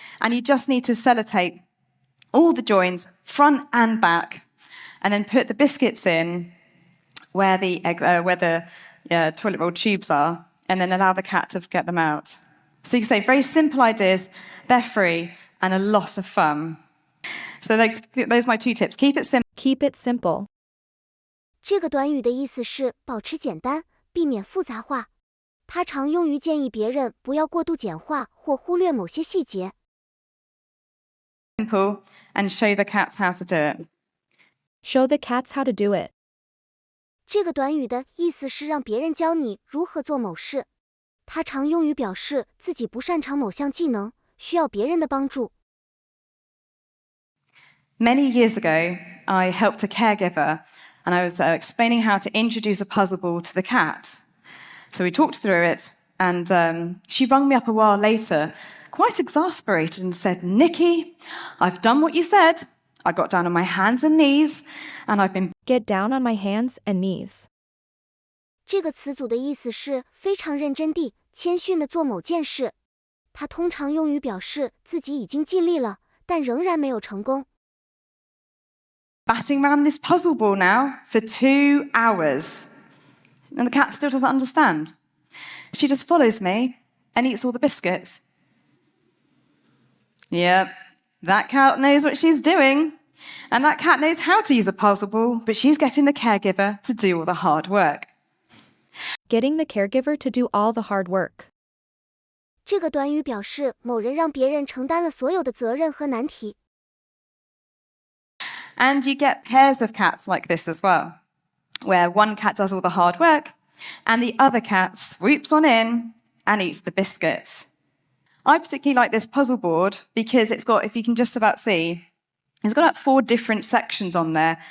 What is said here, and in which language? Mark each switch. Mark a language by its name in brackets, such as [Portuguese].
[English] And you just need to sellotape all the joins, front and back, and then put the biscuits in where the toilet roll tubes are, and then allow the cat to get them out. So you can say very simple ideas, they're free, and a lot of fun. So those are my 2 tips. Keep it simple. Keep it simple. [Chinese] 这个短语的意思是保持简单，避免复杂化。它常用于建议别人不要过度简化或忽略某些细节。 [English] Simple and show the cats how to do it. Show the cats how to do it. [Chinese] 这个短语的意思是让别人教你如何做某事。它常用于表示自己不擅长某项技能，需要别人的帮助。 [English] Many years ago, I helped a caregiver, and I was explaining how to introduce a puzzle ball to the cat. So we talked through it, and she rang me up a while later, quite exasperated, and said, Nikki, I've done what you said. I got down on my hands and knees, and I've been... Get down on my hands and knees. [Chinese] 这个词组的意思是非常认真地、谦逊地做某件事。它通常用于表示自己已经尽力了，但仍然没有成功。 [English] batting around this puzzle ball now for 2 hours. And the cat still doesn't understand. She just follows me and eats all the biscuits. Yep, that cat knows what she's doing. And that cat knows how to use a puzzle ball, but she's getting the caregiver to do all the hard work. Getting the caregiver to do all the hard work. [Chinese] 这个短语表示某人让别人承担了所有的责任和难题。 [English] And you get pairs of cats like this as well, where one cat does all the hard work and the other cat swoops on in and eats the biscuits. I particularly like this puzzle board because it's got, if you can just about see, it's got about 4 different sections on there.